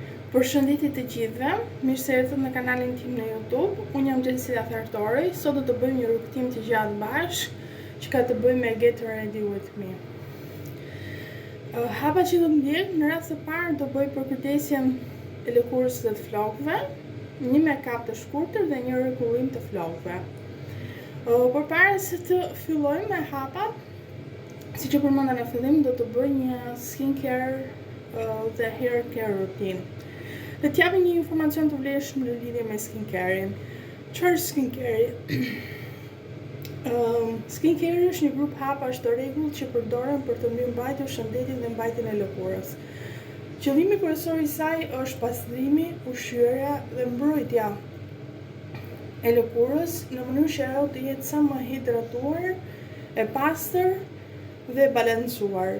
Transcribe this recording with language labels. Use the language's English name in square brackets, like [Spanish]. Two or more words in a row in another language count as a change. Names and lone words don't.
[Albanian] Përshëndetje të gjithëve, mirë se erdhët në kanalin tim në YouTube. Unë jam Jessica Thartori. Sot do të bëjmë një rrugëtim të gjatë bashkë që ka të bëjë me Get Ready With Me. Hapa që do të ndjek, në rast të parë do bëj përkujtesjen e lëkurës dhe të flokëve, një make-up të shkurtër dhe një rregullim të flokëve. Përpara se të fillojmë me hapat, siç e përmenda në fillim, do të bëj një skincare dhe [English] hair care routine. [Albanian] Dhe t'japë një informacion të vlefshëm në lidhje me skincare-in. Çfarë është skincare? Skincare është një grup hapash të rregullt që përdoren për të mirëmbajtur shëndetin dhe mbajtjen e lëkurës. Qëllimi kryesor i saj është pastrimi, ushqyerja dhe mbrojtja e lëkurës në mënyrë që ajo të jetë sa më hidratuar, e pastër dhe balancuar.